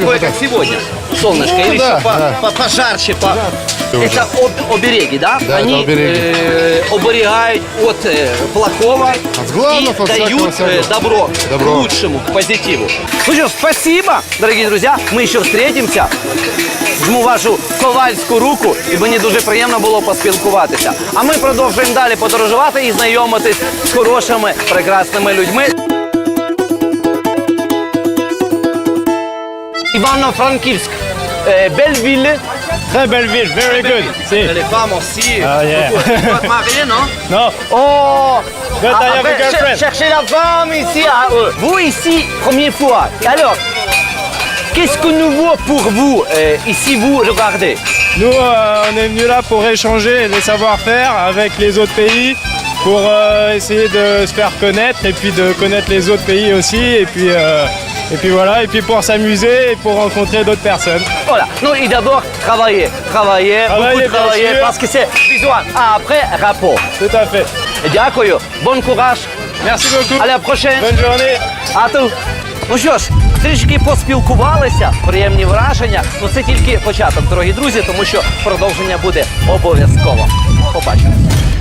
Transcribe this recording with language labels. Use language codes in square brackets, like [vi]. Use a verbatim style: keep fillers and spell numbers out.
[ru] Такое, как сегодня. Солнышко. Ну, или да, еще по, да. по, пожарче. По... Это об, обереги, да? Да, Они это обереги. Э, оберегают от э, плохого от главного, и дают э, добро, добро к лучшему, к позитиву. Ну что, спасибо, дорогие друзья. Мы еще встретимся. [uk] Жму вашу ковальську руку, і мені дуже приємно було поспілкуватися. А ми продовжуємо далі подорожувати і знайомитись з хорошими, прекрасними людьми. Івано-Франківськ. Belleville. [fr] Très belle ville, [en] very good. [fr] Si. Les femmes aussi. [en] Ah, yeah. [fr] Pas de marié, non? Non. Oh! [en] Good I have a girlfriend. [fr] Cherchez la femme ici. À eux. Vous ici, première fois. Alors, qu'est-ce que nous voit pour vous euh, ici, vous regardez? Nous, euh, on est venus là pour échanger les savoir-faire avec les autres pays, pour euh, essayer de se faire connaître et puis de connaître les autres pays aussi et puis. Euh, Et puis voilà, et puis pour s'amuser et pour rencontrer d'autres personnes. Voilà, non, et d'abord travailler, travailler, Travailler, beaucoup travailler, bien sûr. parce que c'est besoin. Ah, après, rapport. Tout à fait. Дякую, bon courage. Merci beaucoup. À la prochaine. Bonne journée. [uk] А то. Ну що ж, трішки поспілкувалися, приємні враження. Ну це тільки початок, дорогі друзі, тому що продовження буде обов'язково. Побачимось.